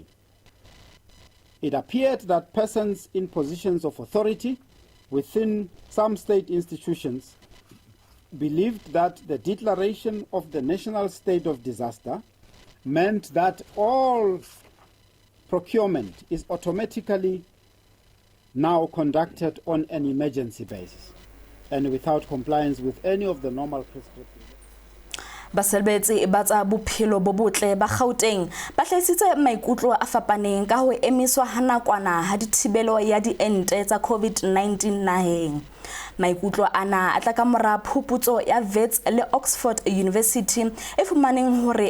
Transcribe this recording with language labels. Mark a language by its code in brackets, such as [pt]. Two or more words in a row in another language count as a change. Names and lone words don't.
[en] It appeared that persons in positions of authority within some state institutions believed that the declaration of the national state of disaster meant that all procurement is automatically now conducted on an emergency basis and without compliance with any of the normal prescriptions. [st] Baselbetse ba tsa bophelo bo botle ba Gauteng ba hlaisitse maikutlo a fapaneng ka ho emiswa ha nakwana ha dithibelo ya diente tsa COVID-19 naheng maikutlo ana a tla ka mora phuputso ya Wits le Oxford University e fumaneng hore